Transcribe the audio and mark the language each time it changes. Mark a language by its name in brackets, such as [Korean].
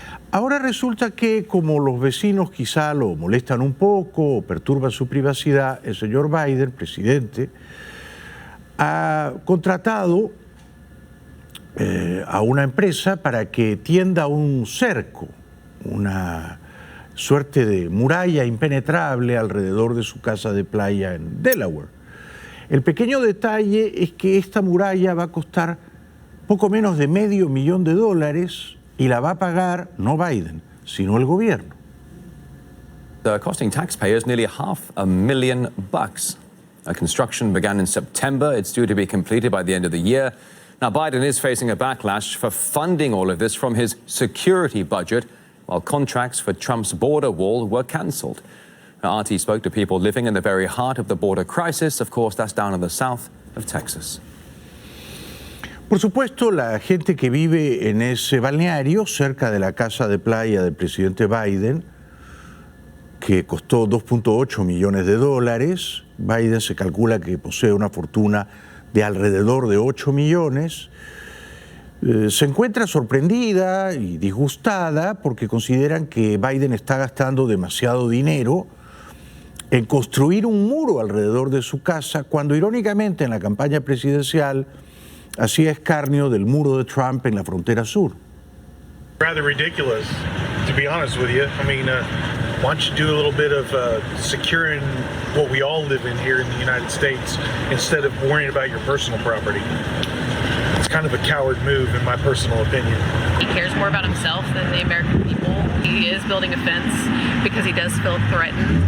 [Spanish] Ahora resulta que, como los vecinos quizá lo molestan un poco o perturban su privacidad, el señor Biden, presidente, ha contratado a una empresa para que tienda un cerco, una suerte de muralla impenetrable alrededor de su casa de playa en Delaware. El pequeño detalle es que esta muralla va a costar poco menos de $500 millones y la va a pagar no Biden, sino el gobierno. [English] Costing taxpayers nearly $500,000. Construction began in September. It's due to be completed by the end of the year. Now, Biden is facing a backlash for funding all of this from his security budget, while contracts for Trump's border wall were cancelled. RT spoke to people living in the very heart of the border crisis. Of course, that's down in the south of Texas. [Spanish] Por supuesto, la gente que vive en ese balneario, cerca de la casa de playa del presidente Biden, que costó $2.8 millones, Biden se calcula que posee una fortuna de alrededor de 8 millones, se encuentra sorprendida y disgustada porque consideran que Biden está gastando demasiado dinero en construir un muro alrededor de su casa, cuando irónicamente en la campaña presidencial hacía escarnio del muro de Trump en la frontera sur. [English] Rather ridiculous, to be honest with you. I mean, why don't you do a little bit of securing what we all live in here in the United States instead of worrying about your personal property? It's kind of a coward move, in my personal opinion. He cares more about himself than the American people. He is building a fence because he does feel threatened.